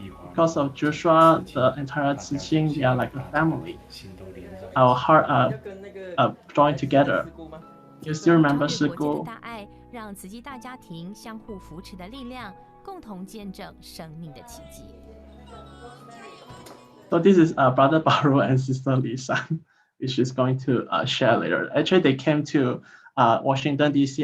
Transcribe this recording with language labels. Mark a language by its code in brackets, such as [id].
[en] Because of Ju Shua, the entire Tzu Ching, we are like a family. Our heart are joined together. You still remember [zh] 事故？让慈济大家庭相互扶持的力量，共同见证生命的奇迹。 [en] So this is Brother Bao Ru and Sister Lisa, which she's going to share later. Actually, they came to Washington D.C.